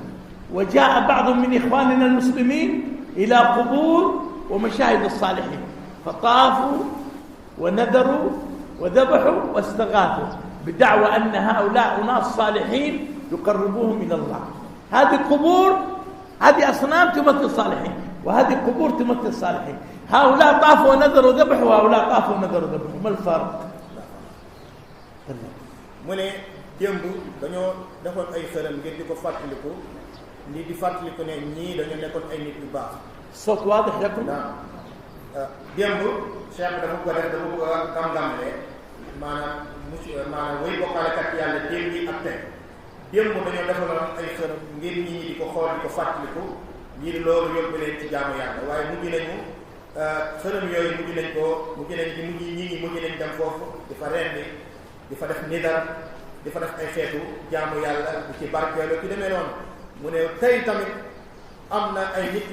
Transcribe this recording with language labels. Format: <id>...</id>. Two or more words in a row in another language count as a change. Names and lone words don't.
<ar>وجاء بعض من إخواننا المسلمين إلى قبور ومشاهد الصالحين فطافوا ونذروا وذبحوا واستغاثوا بدعوى أن هؤلاء ناس صالحين يقربوهم إلى الله. هذه قبور، هذه أصنام تمثل صالحين، وهذه قبور تمثل صالحين. هؤلاء طافوا ونذروا ذبحوا وهؤلاء طافوا ونذروا ذبحوا ما الفرق؟</ar> <wo>mu ne démb dañoo defoon ay xërëm ngir di ko fàttaliku lii di fàttaliku ne ñii dañoo nekkoon ay nit yu baax.</wo> <ar>الصوت واضح لكم؟</ar> <wo>démb cheikh bi dafa ko def dafa ko gam-gamle maanaam way bokkaalekat yàlla démb yi ak tey démb dañoo defaloon ay xërëm ngir nit ñi di ko xool di ko fàttaliku ñii di loolu yóbbu leen ci jaamu yàlla waaye mujj nañu xërëm yooyu mujj nañ dem foofu di fa rendi di fa def nidar di fa def ay xeetu jaamu yàlla di ci barkeelu ci demee noonu mu ne tey tamit am na ay nit</wo>